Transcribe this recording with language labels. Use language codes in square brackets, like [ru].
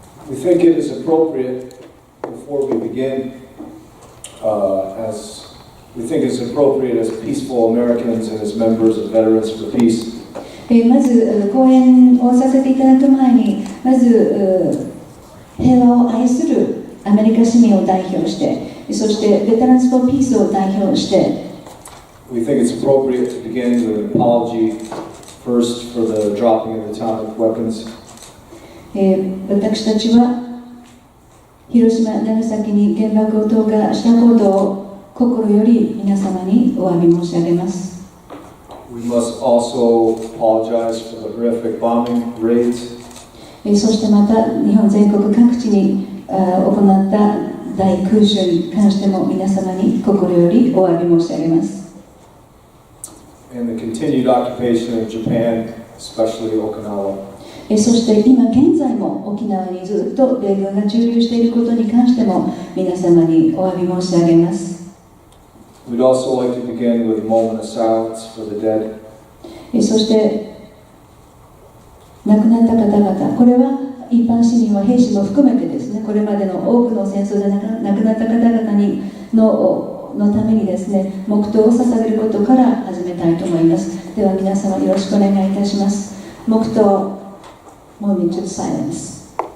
[en] We think it is appropriate before we begin, as peaceful Americans and as members of Veterans for Peace. [ja] まず講演をさせていただく前に、まず平和を愛するアメリカ市民を代表して、そしてベテランズ・フォー・ピースを代表して、 [en] We think it's appropriate to begin with an apology first for the dropping of atomic weapons. [ja] 私たちは広島、長崎に原爆を投下したことを心より皆様にお詫び申し上げます。 [en] We must also apologize for the horrific bombing raids. [ja] そしてまた日本全国各地に行った大空襲に関しても皆様に心よりお詫び申し上げます。 [en] And the continued occupation of Japan, especially Okinawa. [ja] そして今現在も沖縄にずっと米軍が駐留していることに関しても皆様にお詫び申し上げます。 [en] We'd also like to begin with a moment of silence for the dead. [ja] そして亡くなった方々、これは一般市民は兵士も含めてですね、これまでの多くの戦争で亡くなった方々のためにですね、黙祷を捧げることから始めたいと思います。では皆様よろしくお願いいたします。 [en] 黙祷 Moment of silence。